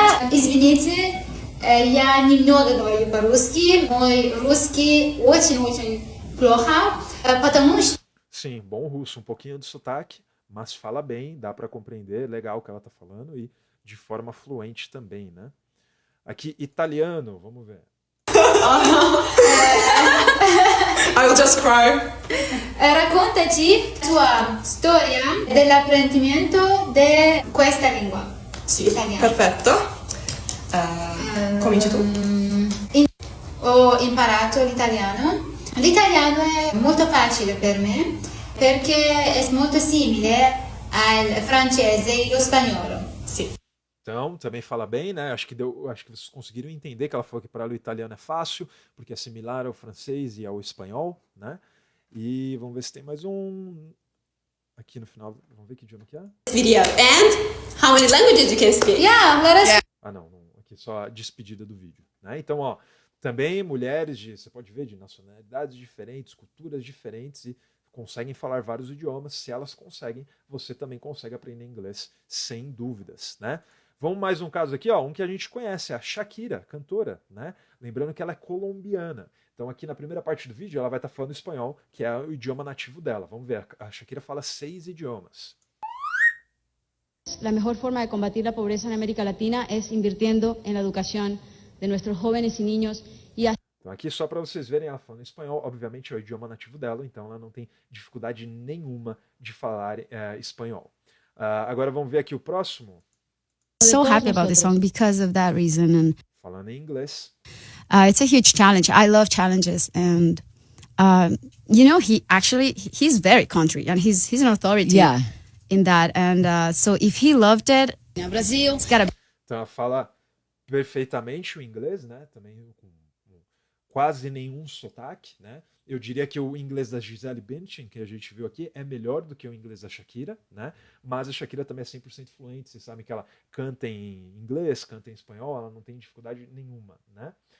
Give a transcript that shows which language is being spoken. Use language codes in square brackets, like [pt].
[ru] Извините, я немного говорю по-русски. Мой русский очень-очень плохо, потому что... [pt] Sim, bom russo, um pouquinho de sotaque, mas fala bem, dá para compreender, legal o que ela está falando e de forma fluente também, né? Aqui, italiano, vamos ver. [en] I will just cry. [it] Raccontaci la tua storia dell'apprendimento di questa lingua. Sì, perfetto. Cominci tu. Ho imparato l'italiano. L'italiano è molto facile per me perché è molto simile al francese e lo spagnolo. Sì. [pt] Então, também fala bem, né? Acho que vocês conseguiram entender que ela falou que para ela o italiano é fácil, porque é similar ao francês e ao espanhol, né? E vamos ver se tem mais um aqui no final. Vamos ver que idioma que é? [en] Video. And how many languages you can speak? Yeah, let us... [pt] Ah, não, aqui só a despedida do vídeo, né? Então, ó, também mulheres você pode ver, de nacionalidades diferentes, culturas diferentes e conseguem falar vários idiomas. Se elas conseguem, você também consegue aprender inglês sem dúvidas, né? Vamos mais um caso aqui, ó, um que a gente conhece, a Shakira, cantora, né? Lembrando que ela é colombiana. Então aqui na primeira parte do vídeo ela vai estar falando espanhol, que é o idioma nativo dela. Vamos ver, a Shakira fala 6 idiomas. [es] La mejor forma de combatir la pobreza en América Latina es invirtiendo en la educación de nuestros jóvenes y niños y [pt] Então aqui só para vocês verem ela falando espanhol, obviamente é o idioma nativo dela, então ela não tem dificuldade nenhuma de falar espanhol. Agora vamos ver aqui o próximo. [en] So happy about this song because of that reason. And [pt] falando em inglês. [en] It's a huge challenge. I love challenges, and you know, he's very country, and he's an authority in that. And so if he loved it, Brazil, it's gotta. [pt] Então ela fala perfeitamente o inglês, né? Também com quase nenhum sotaque, né? Eu diria que o inglês da Gisele Bündchen, que a gente viu aqui, é melhor do que o inglês da Shakira, né? Mas a Shakira também é 100% fluente, vocês sabem que ela canta em inglês, canta em espanhol, ela não tem dificuldade nenhuma, né?